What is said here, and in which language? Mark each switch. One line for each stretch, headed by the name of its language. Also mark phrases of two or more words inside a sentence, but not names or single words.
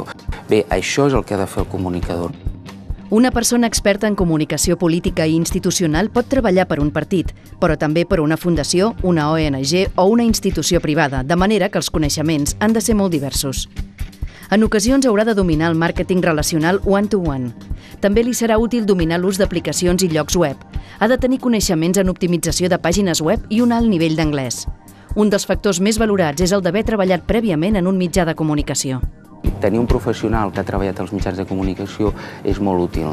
Catalan: Bé, això és el que ha de fer el comunicador. Una persona experta en comunicació política i institucional pot treballar per un partit, però també per una fundació, una ONG o una institució privada, de manera que els coneixements han de ser molt diversos. En ocasions haurà de dominar el màrqueting relacional
English: one-to-one.
Catalan: També li serà útil dominar l'ús d'aplicacions i llocs web. Ha de tenir coneixements en optimització de pàgines web i un alt nivell d'anglès. Un dels factors més valorats és el d'haver treballat prèviament en un mitjà de comunicació. Tenir un professional que ha treballat als mitjans de comunicació és molt útil.